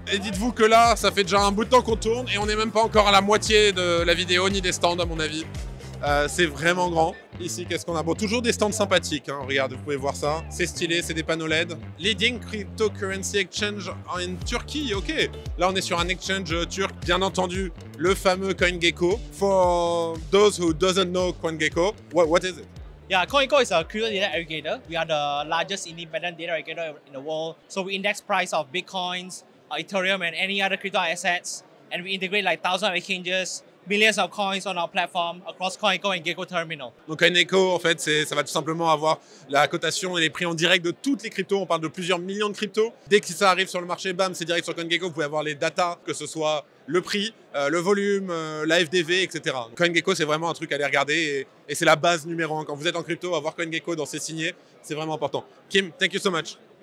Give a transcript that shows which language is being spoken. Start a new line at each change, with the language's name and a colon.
French: Et dites-vous que là, ça fait déjà un bout de temps qu'on tourne et on n'est même pas encore à la moitié de la vidéo, ni des stands à mon avis. C'est vraiment grand. Ici, qu'est-ce qu'on a? Bon, toujours des stands sympathiques, hein. Regardez, vous pouvez voir ça. C'est stylé, c'est des panneaux LED.
English: Leading Cryptocurrency Exchange in Turkey, ok.
French: Là, on est sur un exchange turc, bien entendu, le fameux CoinGecko.
English: For those who doesn't know CoinGecko, what is it? Yeah, CoinGecko is a crypto data aggregator. We are the largest independent data aggregator in the world. So we index price of Bitcoins, Ethereum, and any other crypto assets. And we integrate like thousands of exchanges, millions of coins on our platform across CoinGecko and Gecko Terminal.
French: Donc CoinGecko, en fait, ça va tout simplement avoir la cotation et les prix en direct de toutes les cryptos. On parle de plusieurs millions de cryptos. Dès que ça arrive sur le marché, bam, c'est direct sur CoinGecko. Vous pouvez avoir les datas, que ce soit le prix, le volume, la FDV, etc. CoinGecko, c'est vraiment un truc à aller regarder et c'est la base numéro 1. Quand vous êtes en crypto, avoir CoinGecko dans ses signés, c'est vraiment important. Kim,
English: thank you so much.